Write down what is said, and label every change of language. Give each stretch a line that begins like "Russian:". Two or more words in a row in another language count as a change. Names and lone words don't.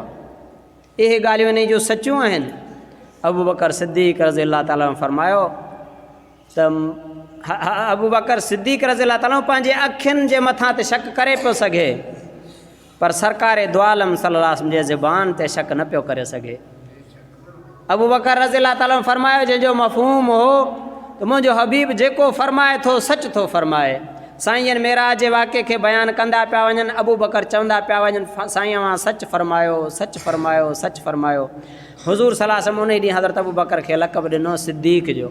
Sindhi: इहे ॻाल्हियूं इन जूं सचियूं आहिनि। अबू बकर सिद्दीक़
Arabic: رضي الله تعالى
Sindhi: फरमायो त अबू बकर सिद्दीक़
Arabic: رضي الله تعالى
Sindhi: पंहिंजे अखियुनि जे मथां ते शक करे पियो सघे, पर सरकार दो आलम
Arabic: صلى الله عليه وسلم
Sindhi: जे ज़बान ते शक न पियो करे सघे। अबू बकर
Arabic: رضي الله تعالى
Sindhi: फरमायो, जंहिंजो मफ़हूम हो त मुंहिंजो हबीब जेको फरमाए थो सच थो फरमाए। साईं मेराज जे वाक़े खे बयानु कंदा पिया वञनि, अबू बकर चवंदा पिया वञनि, साईं मां सच फरमायो, सच फरमायो, सच फरमायो। हुज़ूर
Arabic: صلى الله عليه وسلم
Sindhi: उन ॾींहुं हज़रत अबू बकर खे लक़ब ॾिनो सिद्दीक़ जो।